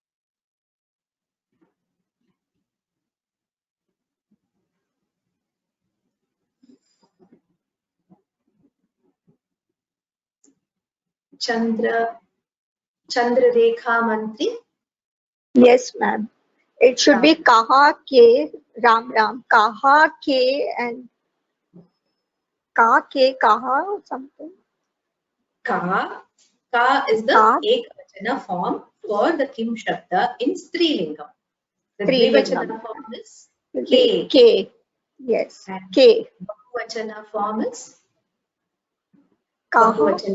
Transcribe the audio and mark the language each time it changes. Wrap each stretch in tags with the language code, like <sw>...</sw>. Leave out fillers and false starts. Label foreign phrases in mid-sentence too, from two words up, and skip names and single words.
<en>Chandra Rekha Mantri? Yes, ma'am. It should be Kaha Ke Ram.</en> <sa>Kaha Ke</sa> <en>and</en> <sa>Ka Ke Kaha</sa> <en>or something. Ka is the Ekavachana form for the</en> <sa>Kim Shabda</sa> <en>in Strilingam. The Dvivachana form is Ke. Ke. Yes. And Ke. Bahuvachana form is Kaha.</en>